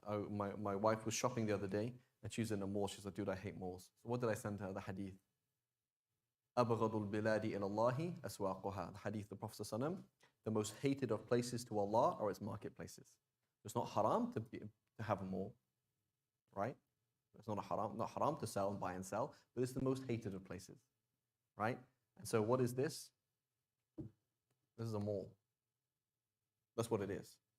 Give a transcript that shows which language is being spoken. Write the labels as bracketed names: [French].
[English] My wife was shopping the other day and she was in a mall. She said, dude, I hate malls. So what did I send her? The hadith. [Arabic] أبغض البلاد إلى الله أسواقها. [English] The hadith of the Prophet ﷺ, the most hated of places to Allah are its marketplaces. It's not haram to have a mall, right? It's not haram to sell and buy and sell, but it's the most hated of places, right? And so what is this? This is a mall. That's what it is.